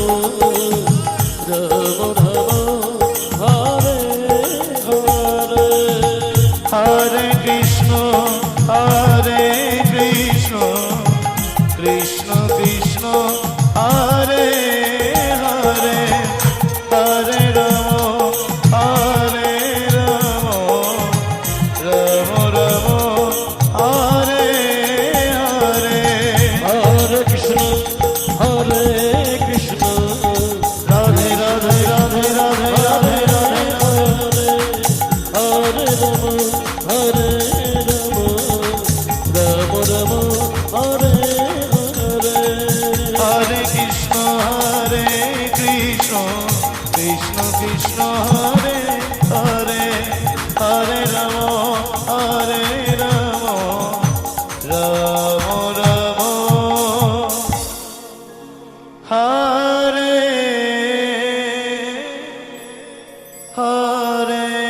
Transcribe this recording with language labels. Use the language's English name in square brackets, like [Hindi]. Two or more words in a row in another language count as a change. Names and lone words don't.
[Sanskrit] রাম রাম হরে হরে হরে কৃষ্ণ কৃষ্ণ কৃষ্ণ হরে হরে হরে রাম রাম রাম হরে হরে হরে কৃষ্ণ কৃষ্ণ রাধে রাধে রাধে রাধে রাধে রাধে হরে হরে রাম হরে রাম রাম রাম হরে হরে হরে কৃষ্ণ কৃষ্ণ কৃষ্ণ হরে হরে হরে রাম রাম রাম হরে হরে